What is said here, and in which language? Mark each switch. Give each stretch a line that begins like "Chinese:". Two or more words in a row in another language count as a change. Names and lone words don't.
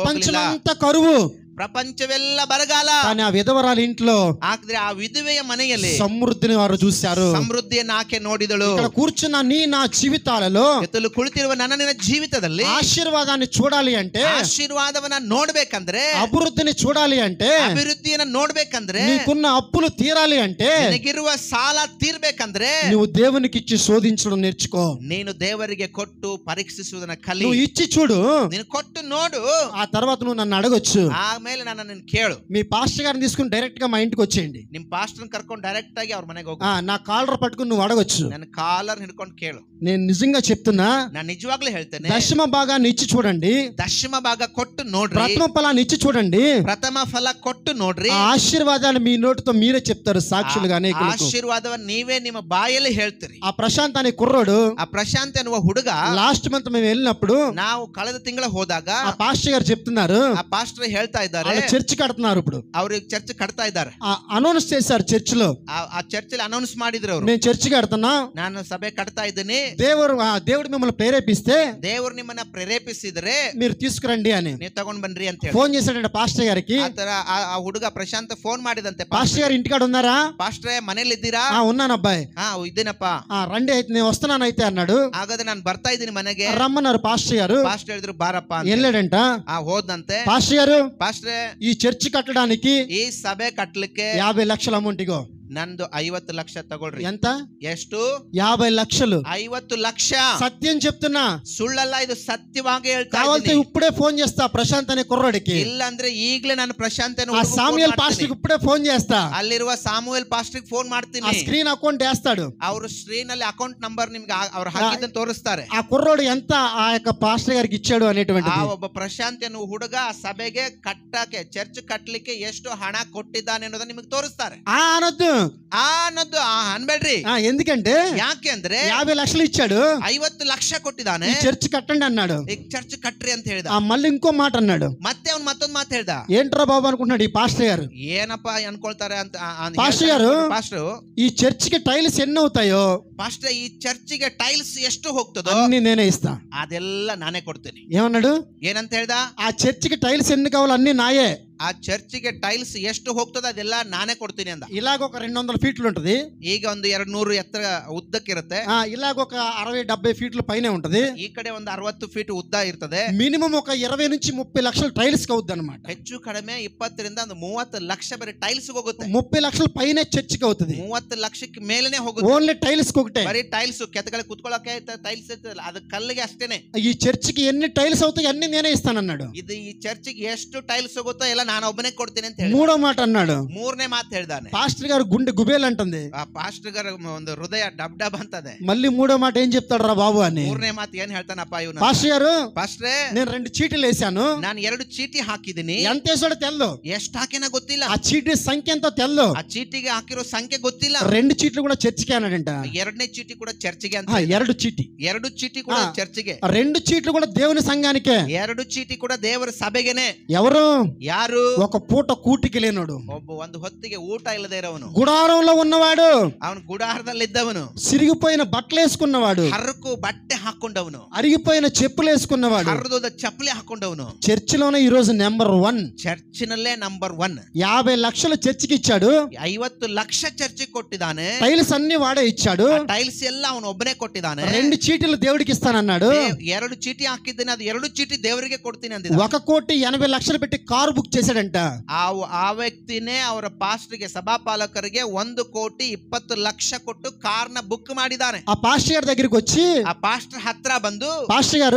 Telugu: ప్రపంచమంతా కరువు,
Kannada: ಪ್ರಪಂಚವೆಲ್ಲ ಬರಗಾಲ.
Telugu: కానీ ಆ విధవరాల ఇంట్లో
Kannada: ಆದ್ರೆ ಆ ವಿಧವೆಯ ಮನೆಯಲ್ಲಿ
Telugu: సమృద్ధిని వారు చూశారు.
Kannada: ಸಮೃದ್ಧಿಯನ್ನು ಆಕೆ ನೋಡಿದಳು.
Telugu: ఇక్కడ కూర్చున్న నీ నా జీవితాలలో
Kannada: ಎತ್ತಲು ಕುಳಿತಿರುವ ನನ್ನ ನಿನ್ನ ಜೀವಿತದಲ್ಲಿ
Telugu: ఆశీర్వాదాన్ని చూడాలి అంటే,
Kannada: ಆಶೀರ್ವಾದವನ್ನ ನೋಡ್ಬೇಕಂದ್ರೆ,
Telugu: అభివృద్ధిని చూడాలి అంటే,
Kannada: ಅಭಿವೃದ್ಧಿಯನ್ನ ನೋಡ್ಬೇಕಂದ್ರೆ,
Telugu: నీకున్న అప్పులు తీరాలి అంటే,
Kannada: ನಿನಗಿರುವ ಸಾಲ ತೀರ್ಬೇಕಂದ್ರೆ
Telugu: నువ్వు దేవునికి ఇచ్చి శోధించడం నేర్చుకో.
Kannada: ನೀನು ದೇವರಿಗೆ ಕೊಟ್ಟು ಪರೀಕ್ಷಿಸುವುದನ್ನ ಕಲಿ.
Telugu: నువ్వు ఇచ్చి చూడు,
Kannada: ನೀನು ಕೊಟ್ಟು ನೋಡು,
Telugu: ఆ తర్వాత నువ్వు నన్ను అడగొచ్చు.
Kannada: ಆಮೇಲೆ ನನ್ನ ಕೇಳು.
Telugu: మీ పాస్టర్ గారిని తీసుకుని డైరెక్ట్ గా మా ఇంటికి వచ్చేయండి.
Kannada: ನಿಮ್ ಪಾಸ್ಟರ್ ಕರ್ಕೊಂಡು ಡೈರೆಕ್ಟ್ ಆಗಿ ಅವ್ರ ಮನೆಗೆ ಹೋಗು.
Telugu: నా కాలర్ పట్టుకుని నువ్వు అడగొచ్చు.
Kannada: ನನ್ನ ಕಾಲರ್ ಹಿಡ್ಕೊಂಡು ಕೇಳು.
Telugu: నేను నిజంగా చెప్తున్నా,
Kannada: ನಾನು నిజವಾಗ್ಲೂ ಹೇಳ್ತೇನೆ,
Telugu: దశమ భాగాన్ని ఇచ్చి చూడండి,
Kannada: ದಶಮ ಭಾಗ ಕೊಟ್ಟು ನೋಡ್ರಿ,
Telugu: ప్రథమ ఫలాన్ని ఇచ్చి చూడండి,
Kannada: ಪ್ರಥಮ ಫಲ ಕೊಟ್ಟು ನೋಡ್ರಿ.
Telugu: ఆ ఆశీర్వాదాలు మీ నోటితో మీరే చెప్తారు సాక్షులుగా అనేకులకు.
Kannada: ಆಶೀರ್ವಾದವನ್ನ ನೀವೇ ನಿಮ್ಮ ಬಾಯಲ್ಲಿ ಹೇಳ್ತೀರಿ.
Telugu: ఆ ప్రశాంత్ అనే కుర్రోడు,
Kannada: ಆ ಪ್ರಶಾಂತ್ ಎನ್ನುವ ಹುಡುಗ,
English: last month
Telugu: మేము వెళ్ళినప్పుడు
Kannada: ನಾವು ಕಳೆದ ತಿಂಗಳ ಹೋದಾಗ
Telugu: ఆ పాస్టర్ గారు చెప్తున్నారు,
Kannada: ಆ ಪಾಸ್ಟರ್ ಹೇಳ್ತಾ ಇದ್ದಾರೆ,
Telugu: చర్చ్ కడుతున్నారు. ఇప్పుడు
Kannada: ಅವ್ರಿಗೆ ಚರ್ಚ್ ಕಟ್ತಾ ಇದ್ದಾರೆ.
Telugu: అనౌన్స్ చేశారు చర్చ్ లో,
Kannada: ಆ ಚರ್ಚ್ ಅನೌನ್ಸ್ ಮಾಡಿದ್ರು ಅವರು,
Telugu: నేను చర్చ్ కడుతున్నా,
Kannada: ನಾನು ಸಭೆ ಕಟ್ತಾ ಇದ್ದೀನಿ,
Telugu: దేవుడు మిమ్మల్ని ప్రేరేపిస్తే,
Kannada: ದೇವರು ನಿಮ್ಮನ್ನ ಪ್ರೇರೇಪಿಸಿದ್ರೆ
Telugu: మీరు తీసుకురండి అని
Kannada: ನೀವು ತಗೊಂಡ್ ಬನ್ರಿ ಅಂತ ಹೇಳಿ
Telugu: ఫోన్ చేశాడంట పాస్టర్ గారికి.
Kannada: ಆತರ ಆ ಹುಡುಗ ಪ್ರಶಾಂತ್ ಫೋನ್ ಮಾಡಿದಂತೆ,
Telugu: పాస్టర్ గారు ఇంటికాడ ఉన్నారా?
Kannada: ಪಾಸ್ಟ್ರೆ ಮನೇಲಿ ಇದ್ದೀರಾ?
Telugu: ఉన్నాను అబ్బాయి.
Kannada: ಇದ್ದೀನಪ್ಪ.
Telugu: రండి అయితే, నేను వస్తున్నాను అయితే అన్నాడు.
Kannada: ಹಾಗಾದ್ರೆ ನಾನು ಬರ್ತಾ ಇದ್ದೀನಿ ಮನೆಗೆ
Telugu: రమ్మన్నారు పాస్టర్ గారు.
Kannada: ಪಾಸ್ಟರ್ ಹೇಳಿದ್ರು ಬಾರಪ್ಪ ಅಂತ.
Telugu: వెళ్ళాడంట.
Kannada: ಹೋದಂತೆ.
Telugu: పాస్టర్ గారు,
Kannada: ಪಾಸ್ಟ್ರೆ
Telugu: ఈ చర్చ్ కట్టడానికి
Kannada: ಈ ಸಭೆ ಕಟ್ಲಿಕ್ಕೆ
Telugu: 50 లక్షల అమౌంట్. ఇగో
Kannada: ನಂದು 50 ಲಕ್ಷ ತಗೊಳ್ರಿ.
Telugu: ఎంత?
Kannada: ಎಷ್ಟು?
Telugu: 50 లక్షలు.
Kannada: 50 ಲಕ್ಷ.
Telugu: సత్యం చెప్తున్నా,
Kannada: ಸುಳ್ಳಲ್ಲ, ಇದು ಸತ್ಯವಾಗಿ ಹೇಳ್ತಾ
Telugu: కావాలంటే
Kannada: ಇದ್ದೀನಿ.
Telugu: ఇప్పుడే ఫోన్ చేస్తా ప్రశాంత్ అనే కుర్రోడికి.
Kannada: ಇಲ್ಲ ಅಂದ್ರೆ ಈಗಲೇ ನಾನು ಪ್ರಶಾಂತ್
Telugu: ఆ సామ్యుయల్ పాస్టర్ కి ఇప్పుడే ఫోన్ చేస్తా.
Kannada: ಅಲ್ಲಿರುವ ಸಾಮುವೇಲ್ ಪಾಸ್ಟರ್ ಫೋನ್
Telugu: ఆ
Kannada: ಮಾಡ್ತೀನಿ.
English: screen account
Telugu: వేస్తాడు.
Kannada: ಅವರು ಸ್ಕ್ರೀನ್ ಅಲ್ಲಿ
English: account number
Kannada: ನಿಮ್ಗೆ ಅವ್ರು ಹಾಕಿದ್ದನ್ನು ತೋರಿಸ್ತಾರೆ.
Telugu: ఆ కుర్రోడు ఎంత ఆ యొక్క పాస్టర్ గారికి ఇచ్చాడు అనేటువంటి.
Kannada: ಆ ಒಬ್ಬ ಪ್ರಶಾಂತ್ ಎನ್ನುವ ಹುಡುಗ ಆ ಸಭೆಗೆ ಕಟ್ಟಕ್ಕೆ, ಚರ್ಚ್ ಕಟ್ಟಲಿಕ್ಕೆ ಎಷ್ಟು ಹಣ ಕೊಟ್ಟಿದ್ದಾನೆ ಅನ್ನೋದನ್ನ ನಿಮಗೆ ತೋರಿಸ್ತಾರೆ.
Telugu: అనొద్దు,
Kannada: ಅನ್ನೋದು ಅನ್ಬೇಡ್ರಿ.
Telugu: ఎందుకంటే
Kannada: ಯಾಕೆ ಅಂದ್ರೆ
Telugu: 50 లక్షలు ఇచ్చాడు,
Kannada: 50 ಲಕ್ಷ ಕೊಟ್ಟಿದ್ದಾನೆ,
Telugu: ఈ చర్చ్ కట్టండి అన్నాడు.
Kannada: ಈಗ ಚರ್ಚ್ ಕಟ್ರಿ ಅಂತ ಹೇಳ್ದ.
Telugu: మళ్ళీ ఇంకో మాట అన్నాడు.
Kannada: ಮತ್ತೆ ಅವ್ನು ಮತ್ತೊಂದು ಮಾತು ಹೇಳ್ದ.
Telugu: ఏంట్రా బాబు అనుకుంటున్నాడు ఈ పాస్టర్ గారు.
Kannada: ಏನಪ್ಪಾ ಅನ್ಕೊಳ್ತಾರೆ ಅಂತ
Telugu: ಪಾಸ್ಟರ್ గారు,
Kannada: ಪಾಸ್ಟರ್,
Telugu: ఈ చర్చ్ కి టైల్స్ ఎన్ని అవుతాయో,
Kannada: ಪಾಸ್ಟರ್ ಈ ಚರ್ಚಿಗೆ ಟೈಲ್ಸ್ ಎಷ್ಟು ಹೋಗ್ತದೋ
Telugu: అన్ని నేనే ఇస్తా.
Kannada: ಅದೆಲ್ಲ ನಾನೇ ಕೊಡ್ತೀನಿ.
Telugu: ఏమన్నాడు?
Kannada: ಏನಂತ ಹೇಳ್ದ?
Telugu: ఆ చర్చికి టైల్స్ ఎన్ని కావాలో అన్ని నాయే.
Kannada: ಆ ಚರ್ಚಿಗೆ ಟೈಲ್ಸ್ ಎಷ್ಟು ಹೋಗ್ತದ ಅದೆಲ್ಲ ನಾನೇ ಕೊಡ್ತೀನಿ ಅಂದ.
Telugu: ఇలాగ ఒక 200 ఫీట్లు ఉంటది.
Kannada: ಈಗ ಒಂದು 200 ಎತ್ತರ ಉದ್ದಕ್ಕಿರುತ್ತೆ.
Telugu: ఇలాగ ఒక 60-70 ఫీట్ల పైనే ఉంటది.
Kannada: ಈ ಕಡೆ ಒಂದು 60 ಫೀಟ್ ಉದ್ದ ಇರ್ತದೆ.
Telugu: మినిమం ఒక 20 నుంచి 30 లక్షల టైల్స్ అవుద్ది అనమాట.
Kannada: ಹೆಚ್ಚು ಕಡಿಮೆ 20 ರಿಂದ 30 ಲಕ್ಷ ಬರೀ ಟೈಲ್ಸ್ ಹೋಗುತ್ತೆ.
Telugu: 30 లక్షల పైనే చర్చికి అవుతుంది.
Kannada: 30 ಲಕ್ಷಕ್ಕೆ ಮೇಲೇನೆ ಹೋಗುತ್ತೆ.
English: only tiles
Telugu: ఒకటే.
Kannada: ಬರೀ ಟೈಲ್ಸ್, ಕೆತ್ತಗಳಿಗೆ ಕುತ್ಕೊಳ್ಳೋಕೆ ಟೈಲ್ಸ್ ಇರ್ತದಲ್ಲ, ಅದು ಕಲ್ಲಿಗೆ ಅಷ್ಟೇನೆ.
Telugu: ఈ చర్చికి ఎన్ని టైల్స్ అవుతాయి అన్ని నేనే ఇస్తానన్నాడు.
Kannada: ಇದು ಈ ಚರ್ಚಿಗೆ ಎಷ್ಟು ಟೈಲ್ಸ್ ಹೋಗುತ್ತೋ ಎಲ್ಲ ನಾನು ಒಬ್ಬನೇ ಕೊಡ್ತೀನಿ ಅಂತ ಹೇಳಿ.
Telugu: మూడో మాట అన్నాడు.
Kannada: ಮೂರನೇ ಮಾತು ಹೇಳ್ದಾನೆ.
Telugu: పాస్టర్ గారు గుండె గుబేల్ అంటుంది.
Kannada: ಆ ಪಾಸ್ಟರ್ గాರ ಒಂದು ಹೃದಯ ಡಬ್ ಡಬ್ ಅಂತದೆ.
Telugu: మళ్ళీ మూడో మాట ఏం చెప్తాడు రా బాబు అని.
Kannada: ಮೂರನೇ ಮಾತು ಏನ್ ಹೇಳ್ತಾನಪ್ಪ ಇವನು?
Telugu: పాస్టర్ గారు,
Kannada: ಪಾಸ್ಟ್ರೆ,
Telugu: నేను 2 చీటీలు వేసాను.
Kannada: ನಾನು 2 ಚೀಟಿ ಹಾಕಿದ್ದೀನಿ.
Telugu: ఎంత వేసాడో తెల్దు.
Kannada: ಎಷ್ಟು ಹಾಕಿನ ಗೊತ್ತಿಲ್ಲ.
Telugu: ఆ చీటీ సంఖ్య ఎంతో తెల్దు.
Kannada: ಆ ಚೀಟಿಗೆ ಹಾಕಿರೋ ಸಂಖ್ಯೆ ಗೊತ್ತಿಲ್ಲ.
Telugu: 2 చీట్లు కూడా చర్చికి అన్నాడంట.
Kannada: 2ನೇ ಚೀಟಿ ಕೂಡ ಚರ್ಚಿಗೆ ಅಂತ.
Telugu: 2 చీటీ.
Kannada: 2 ಚೀಟಿ ಕೂಡ ಚರ್ಚಿಗೆ.
Telugu: 2 చీట్లు కూడా దేవుని సంఘానికే.
Kannada: 2 ಚೀಟಿ ಕೂಡ ದೇವರ ಸಭೆಗೆನೆ.
Telugu: ఎవరు?
Kannada: ಯಾರು?
Telugu: ఒక పూట కూటికి లేనోడు,
Kannada: ಒಂದು ಹೊತ್ತಿಗೆ ಊಟ ಇಲ್ಲದೆ ಇರೋವನು,
Telugu: గుడారంలో ఉన్నవాడు,
Kannada: ಅವನು ಗುಡಾರದಲ್ಲಿ ಇದ್ದವನು,
Telugu: సిరిగిపోయిన బట్టలు వేసుకున్నవాడు,
Kannada: ಹರಕು ಬಟ್ಟೆ ಹಾಕೊಂಡವನು,
Telugu: అరిగిపోయిన చెప్పులు వేసుకున్నవాడు,
Kannada: ಹರಿದೋದ ಚಪ್ಪಲಿ ಹಾಕೊಂಡವನು
Telugu: చర్చిలోనే ఈ రోజు నెంబర్ 1.
Kannada: ಚರ್ಚಿನಲ್ಲೇ ನಂಬರ್ 1.
Telugu: 50 లక్షలు చర్చికి ఇచ్చాడు.
Kannada: 50 ಲಕ್ಷ ಚರ್ಚಿಗೆ ಕೊಟ್ಟಿದ್ದಾನೆ.
Telugu: టైల్స్ అన్ని వాడే ఇచ్చాడు.
Kannada: ಟೈಲ್ಸ್ ಎಲ್ಲ ಅವನು ಒಬ್ಬನೇ ಕೊಟ್ಟಿದ್ದಾನೆ.
Telugu: 2 చీటీలు దేవుడికి ఇస్తానన్నాడు.
Kannada: 2 ಚೀಟಿ ಹಾಕಿದ್ದೇನೆ, ಅದು 2 ಚೀಟಿ ದೇವರಿಗೆ ಕೊಡ್ತೀನಿ ಅಂದಿದ್ದ.
Telugu: 1,80,00,000 పెట్టి కారు బుక్ చేశాడంట.
Kannada: ಆ ವ್ಯಕ್ತಿನೇ ಅವರ ಪಾಸ್ಟರ್ಗೆ, ಸಭಾಪಾಲಕರಿಗೆ 1,20,00,000 ಕೊಟ್ಟು ಕಾರ್ನ ಬುಕ್ ಮಾಡಿದ್ದಾನೆ.
Telugu: ఆ పాస్టర్ గారి దగ్గరికి వచ్చి
Kannada: ಆ ಪಾಸ್ಟರ್ ಹತ್ರ ಬಂದು,
Telugu: పాస్టర్ గారు,